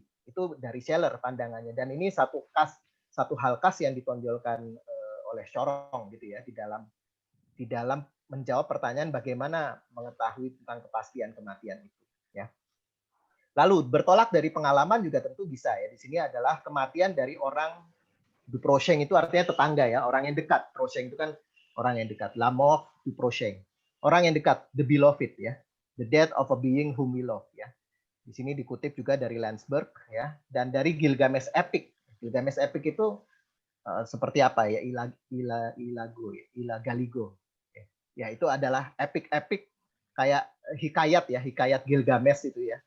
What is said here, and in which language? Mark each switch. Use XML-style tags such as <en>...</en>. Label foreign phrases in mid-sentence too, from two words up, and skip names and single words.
<id>Itu dari Scheller pandangannya. Dan ini satu hal khas yang ditonjolkan oleh Shorong gitu ya, di dalam menjawab pertanyaan bagaimana mengetahui tentang kepastian kematian itu ya. Lalu bertolak dari pengalaman juga tentu bisa ya. Di sini adalah kematian dari orang</id> <fr>du prochain,</fr> <id>itu artinya tetangga ya, orang yang dekat. Prochain itu kan orang yang dekat.</id> <fr>La mort du prochain.</fr> <id>Orang yang dekat,</id> <en>the beloved ya. The death of a being whom we love ya.</en> <id>Di sini dikutip juga dari Landsberg ya, dan dari Gilgamesh Epic. Gilgamesh Epic itu seperti apa ya? Ilagaligo. Ya, itu adalah epic kayak hikayat ya, hikayat Gilgamesh itu ya.</id>